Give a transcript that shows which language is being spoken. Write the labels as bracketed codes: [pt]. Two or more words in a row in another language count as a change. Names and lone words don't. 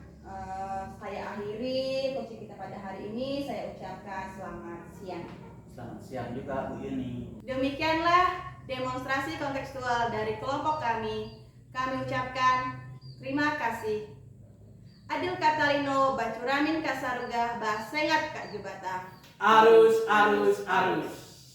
[id] Saya akhiri coaching kita pada hari ini, saya ucapkan selamat siang. Selamat siang juga Bu Yuni. Demikianlah demonstrasi kontekstual dari kelompok kami. Kami ucapkan terima kasih. [knx] Adil Katalino, Bacuramin Kasarugah, Basengat Kak Jubata. Arus, arus, arus.